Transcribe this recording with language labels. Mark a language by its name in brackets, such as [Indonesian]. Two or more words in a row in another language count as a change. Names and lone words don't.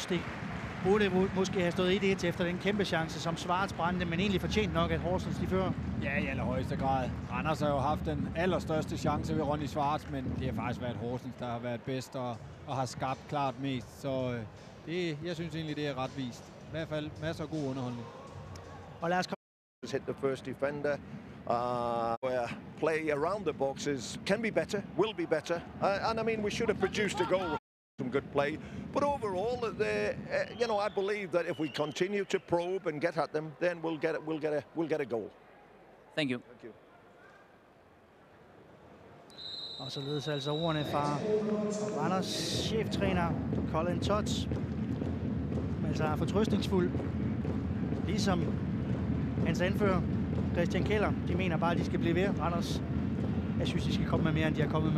[Danish] Det burde måske have stået 1-1 efter den kæmpe chance, som Schwarz brændte, men egentlig fortjent nok, at Horsens de fører. Ja, i allerhøjeste grad. Randers har jo haft den allerstørste chance ved Ronny Schwarz, men det har faktisk været Horsens, der har været bedst og har skabt klart mest. Så jeg synes egentlig, det er retvist. I hvert fald masser af god underholdning. Og lad os [English] hit the first defender. Where play around the boxes can be better, will be better, and I mean we should have produced a goal. Some good play, but overall, I believe that if we continue to probe and get at them, then we'll get a goal. Thank you. Thank you. [Danish] Og således altså ordene fra Randers cheftræner Colin Todd. Altså er fortrøstningsfuld, ligesom hans anfører Christian Keller. De mener bare, at de skal blive ved. Randers, jeg synes, de skal komme med mere, end de har kommet med.